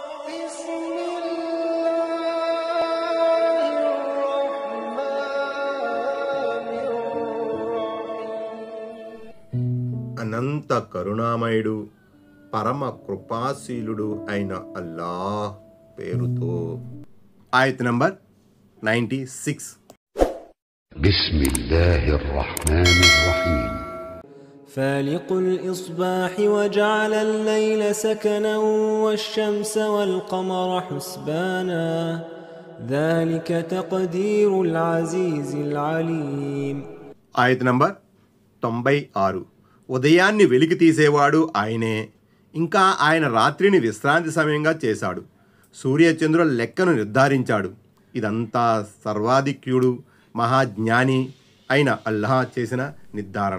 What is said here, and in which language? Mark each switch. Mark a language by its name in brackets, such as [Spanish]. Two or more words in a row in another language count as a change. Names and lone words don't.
[Telugu] అనంత కరుణామయుడు పరమ కృపాశీలుడు అయిన అల్లాహ్ పేరుతో. ఆయత్ నంబర్ 96. [Arabic] بسم الله الرحمن الرحيم. فالق الإصباح وجعل الليل سكنا والشمس والقمر حسبانا ذلك تقدير العزيز العليم. [Telugu] ఆయత్ నంబర్ 96. ఉదయాన్ని వెలికి తీసేవాడు ఆయనే, ఇంకా ఆయన రాత్రిని విశ్రాంతి సమయంగా చేశాడు, సూర్యచంద్రుల లెక్కను నిర్ధారించాడు. ఇదంతా సర్వాధిక్యుడు మహాజ్ఞాని అయిన అల్లాహ్ చేసిన నిర్ధారణ.